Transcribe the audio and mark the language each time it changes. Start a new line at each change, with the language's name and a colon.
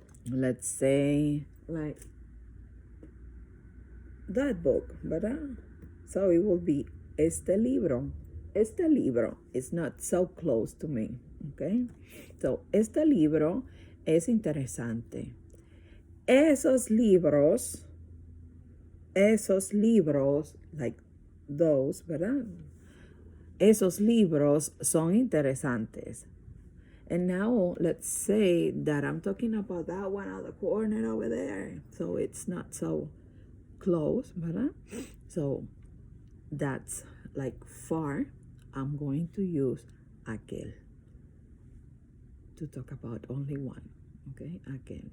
English: Let's say like that book,
Spanish: ¿verdad?
English: So it will be
Spanish: este libro. Este libro
English: is not so close to me, okay?
Spanish: So este libro es interesante. Esos libros,
English: like those,
Spanish: ¿verdad? Esos libros son interesantes.
English: And now let's say that I'm talking about that one on the corner over there. So it's not so close,
Spanish: ¿verdad?
English: So that's like far. I'm going to use aquel to talk about only one, okay? Aquel.